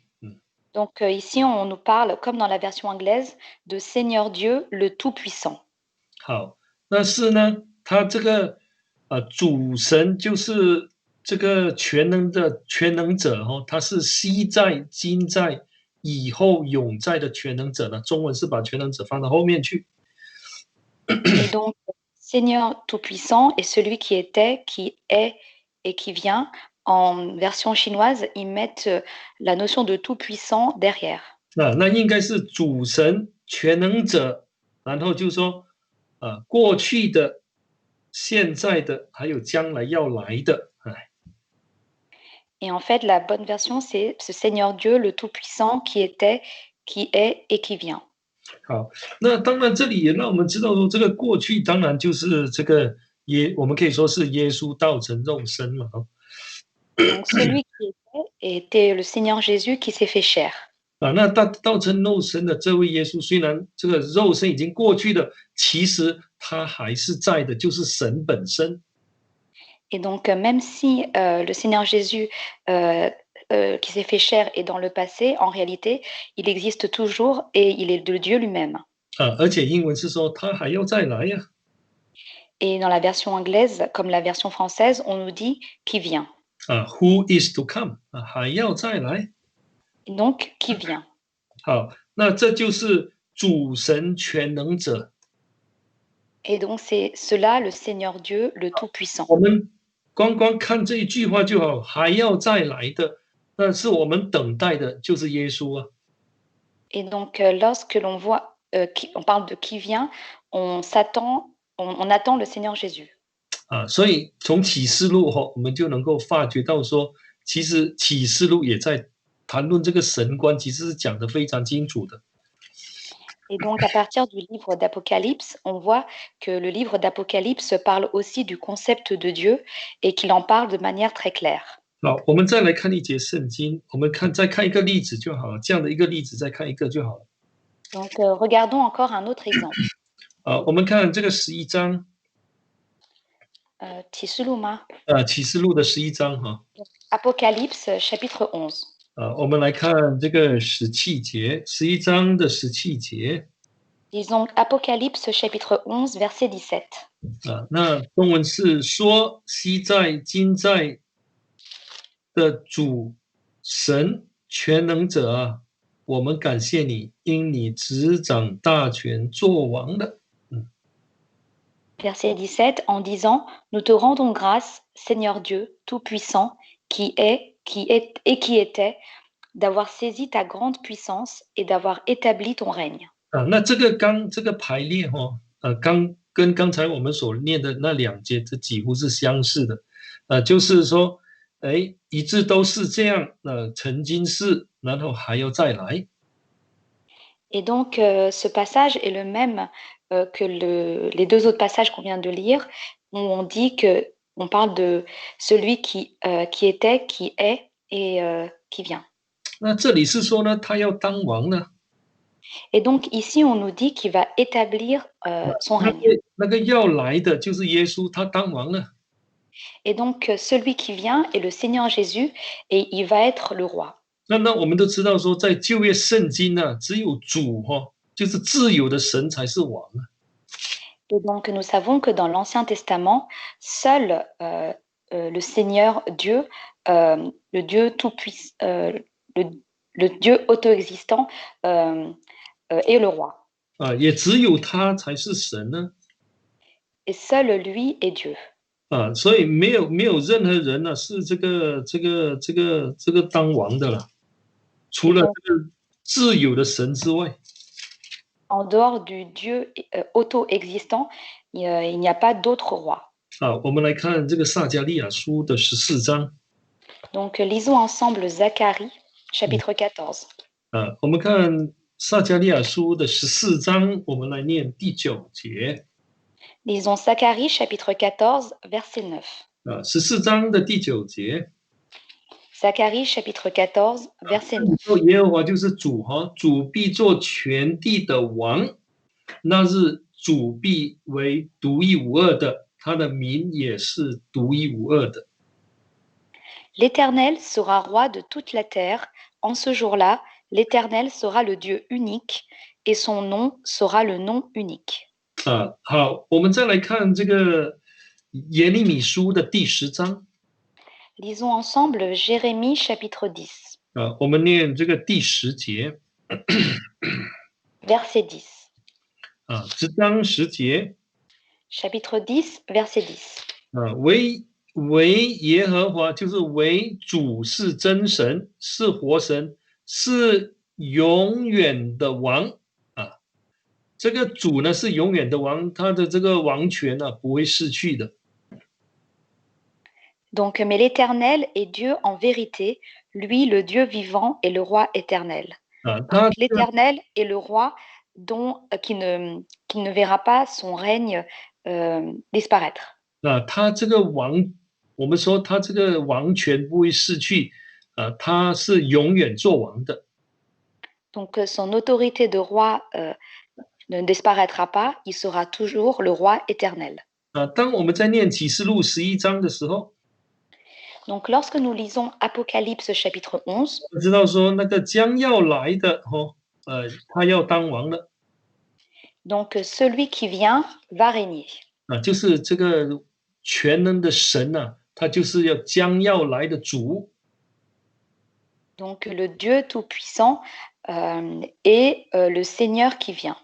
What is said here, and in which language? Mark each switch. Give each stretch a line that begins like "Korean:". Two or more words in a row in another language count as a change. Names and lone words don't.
French: Donc ici, on nous parle, comme dans la version anglaise, de Seigneur Dieu, le Tout-Puissant.
Chinese: 好，那是呢，他这个主神就是这个全能的全能者他是昔在、今在、以后永在的全能者呢。中文是把全能者放到后面去。
French: Et donc, Seigneur Tout-Puissant est celui qui était, qui est et qui vient. En version chinoise, ils mettent la notion de tout-puissant derrière.
Chinese: 那应该是主神全能者，然后就说过去的、现在的，还有将来要来的。
French: Et en fait, la bonne version, c'est ce Seigneur Dieu, le Tout-Puissant, qui était, qui est et qui vient.
Chinese: 好，那当然这里也让我们知道说，这个过去当然就是这个我们可以说是耶稣道成肉身嘛。
French: Donc celui qui était le Seigneur Jésus qui s'est fait chair.
Chinese: 啊，那道成肉身的这位耶稣，虽然这个肉身已经过去了，其实他还是在的，就是神本身。
French: Et donc même si le Seigneur Jésus qui s'est fait chair est dans le passé, en réalité, il existe toujours et il est de Dieu lui-même.
Chinese: 啊，而且英文是说他还要再来呀。
French: Et dans la version anglaise, comme la version française, on nous dit qui vient.
Chinese: 啊 ，
English: Who is to come
Chinese: 啊，还要再来。
French: Et donc, qui vient.
Chinese: 好，那这就是主神全能者。
French: Et donc, c'est cela le Seigneur Dieu, le Tout-Puissant.
Chinese: 我们光看这一句话就好，还要再来的，那是我们等待的，就是耶稣啊。
French: Et donc, lorsque l'on voit, on parle de qui vient, on s'attend, on attend le Seigneur Jésus.
Chinese: 啊，所以从启示录哈，我们就能够发觉到说，其实启示录也在谈论这个神观，其实是讲得非常清楚的。
French: Et donc, à partir du livre d'Apocalypse, on voit que le livre d'Apocalypse parle aussi du concept de Dieu et qu'il en parle de manière très claire.
Chinese: 好，我们再来看一节圣经，我们再看一个例子就好了，这样的一个例子再看一个就好了。
French: Donc, regardons encore un autre exemple.
Chinese: 我们看这个11章，启示录吗？启示录的11章哈。
French: Apocalypse chapitre 11.
Chinese: 我们来看这个17节，11章的17节。
French: Disons Apocalypse chapitre 11 verset 17.
Chinese: 那中文是说昔在今在的主神全能者啊，我们感谢你，因你执掌大权作王的。
French: Verset 17 en disant Nous te rendons grâce, Seigneur Dieu, Tout-Puissant, qui est et qui était, d'avoir saisi ta grande puissance et d'avoir établi ton règne.
Chinese: 那这个排列跟刚才我们所念的那2节，这几乎是相似的。就是说，一致都是这样，曾经是，然后还要再来。
French: Et donc, ce passage est le même que les deux autres passages qu'on vient de lire, où on dit on parle de celui qui était, qui est et qui vient.
Chinese: 那这里是说呢，他要当王呢。
French: Et donc ici, on nous dit qu'il va établir son règne.
Chinese: 那个要来的就是耶稣，他当王了。
French: Et donc, celui qui vient est le Seigneur Jésus et il va être le roi.
Chinese: 那我们都知道说，在旧约圣经呢，只有主就是自由的神才是王啊。
French: Et donc, nous savons que dans l'Ancien Testament, seul le Seigneur Dieu, le Dieu tout-puissant, le Dieu auto-existant est le roi.
Chinese: 也只有他才是神呢。
French: Et seul lui est Dieu.
Chinese: 所以没有任何人呢是这个当王的了，除了这个自由的神之外。
French: En dehors du Dieu auto-existant, il n'y a pas d'autre roi.
Chinese: 我们来看这个撒迦利亚书的14章。
French: Donc, lisons ensemble Zacharie, chapitre 14.
Chinese: 我们看撒迦利亚书的14章，我们来念第9节。
French: Lisons Zacharie, chapitre 14, verset 9.
Chinese: 14 章的第9节。
French: Zacharie, chapitre 14, verset 9.
Chinese: 耶和华就是主主必做全地的王，那日主必为独一无二的，他的名也是独一无二的。
French: L'Éternel sera roi de toute la terre. En ce jour-là, l'Éternel sera le Dieu unique et son nom sera le nom unique.
Chinese: 好，我们再来看这个耶利米书的第10章。
French: Lisons ensemble Jérémie, chapitre 10.
Chinese: 我们念这个第10节。
French: Verset 10.
Chinese: 10章10节。
French: Chapitre 10, verset 10.
Chinese: 唯耶和华就是为主是真神，是活神，是永远的王。这个主呢是永远的王，他的这个王权呢不会逝去的。
French: Donc, mais l'Éternel est Dieu en vérité, lui le Dieu vivant et le roi éternel. Donc, l'Éternel est le roi qui ne verra pas son règne disparaître.
Chinese: 他这个王我们说他这个王权不会逝去，他是永远做王的。
French: Donc son autorité de roi ne disparaîtra pas, il sera toujours le roi éternel.
Chinese: 当我们在念启示录11章的时候，
French: Donc lorsque nous lisons Apocalypse chapitre 11,
Chinese: 我知道说那个将要来的他要当王了，
French: donc celui qui vient va régner.
Chinese: 就是这个全能的神他就是将要来的主。
French: Donc le Dieu tout-puissant est le Seigneur qui vient